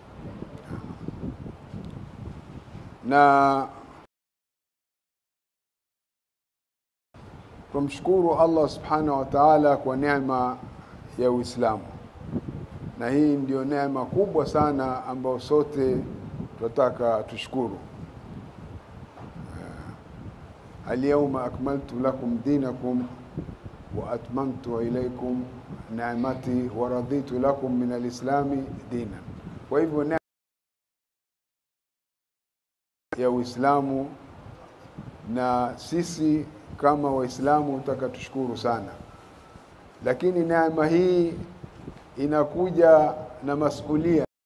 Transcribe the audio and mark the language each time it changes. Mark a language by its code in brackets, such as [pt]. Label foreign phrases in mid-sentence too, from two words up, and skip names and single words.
[sw] Na tumshukuru [ar] الله سبحانه وتعالى [sw] kwa neema ya Uislamu, na hii ndio neema kubwa sana ambayo sote tunataka tushukuru. [ar] اليوم أكملت لكم دينكم وأتممت إليكم نعمتي ورضيت لكم من الإسلام دينا. [sw] Kwa hivyo neema ya Uislamu, na sisi kama Waislamu tutaka tushukuru sana. Lakini neema hii inakuja na masuhulia.